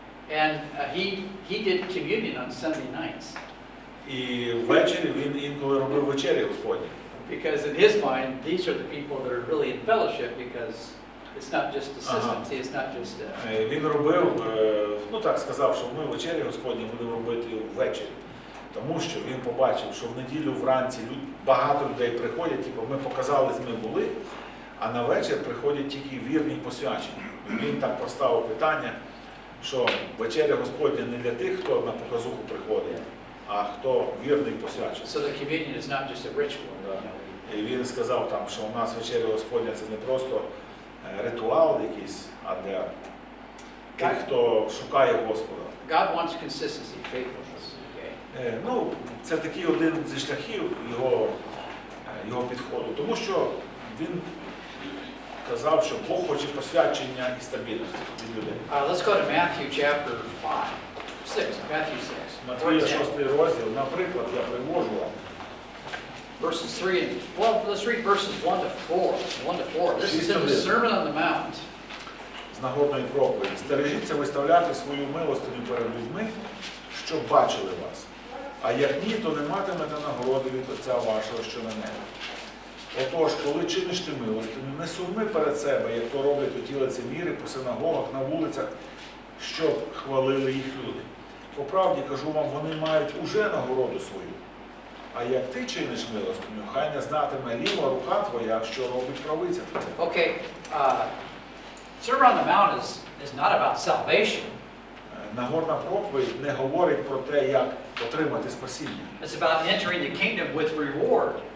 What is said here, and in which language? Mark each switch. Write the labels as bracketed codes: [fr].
[en] And he did communion on Sunday nights. [uk] І ввечері він інколи робив вечері Господні. [en] Because in his mind, these are the people that are really in fellowship because it's not just a system. See, it's not just [uk] Він робив, так сказав, що ми вечері Господні будемо робити ввечері. Тому що він побачив, що в неділю вранці багато людей приходять, ми показали, ми були, а на вечір приходять тільки вірні й посвячені. Він так поставив питання, що вечеря Господня не для тих, хто на показуху приходить, а хто вірний й посвячений. [en] So the communion is not just a ritual. [uk] І він сказав, що у нас вечеря Господня це не просто ритуал якийсь, а для тих, хто шукає Господа. [en] God wants consistency, faithfulness. [uk] Це такий один зі шляхів його підходу. Тому що він казав, що Бог хоче посвячення і стабільності від людей. [en] Let's go to Matthew chapter 6, Matthew 6. [uk] Матвія 6 розділ, наприклад, я привожу вам. [en] Verses 3 let's read verses 1 to 4. 1 to 4. This is in the Sermon on the Mount. [uk] З нагодної проповіді. Стережіться виставляти свою милостиню перед людьми, щоб бачили вас. А як ні, то не матимете нагороди від Отця вашого, що на небі. Отож, коли чиниш ти милостиню, не сурми перед себе, як то роблять оті лицеміри по синагогах, на вулицях, щоб хвалили їх люди. По правді, кажу вам, вони мають уже нагороду свою. А як ти чиниш милостиню, хай не знатиме ліва рука твоя, що робить правиця твоя. [en] Okay, Sermon on the Mount is not about salvation. [uk] Нагорна проповідь не говорить про те, як отримати спасіння. [en] It's about entering the kingdom with reward.